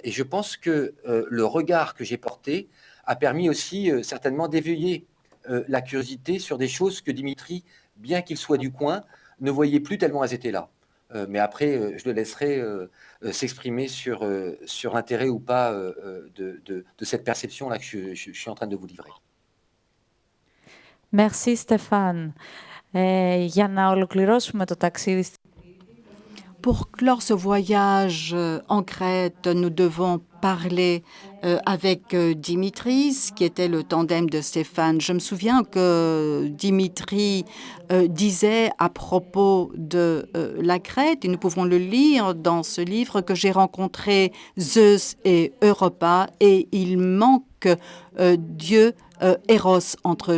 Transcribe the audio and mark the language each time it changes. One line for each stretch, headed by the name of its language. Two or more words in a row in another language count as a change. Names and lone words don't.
French: Et je pense que le regard que j'ai porté a permis aussi certainement d'éveiller la curiosité sur des choses que Dimitri, bien qu'il soit du coin, ne voyait plus tellement elles étaient là. Mais après, je le laisserai s'exprimer sur l'intérêt ou pas de cette perception-là que je suis en train de vous livrer. Merci Stéphane.
Greek: Για να ολοκληρώσουμε το ταξίδι.
French: Pour clore ce voyage en Crète, nous devons parler avec Dimitri, qui était le tandem de Stéphane. Je me souviens que Dimitri disait à propos de la Crète, et nous pouvons le lire dans ce livre, que j'ai rencontré Zeus et Europa, et il manque Dieu Eros entre eux.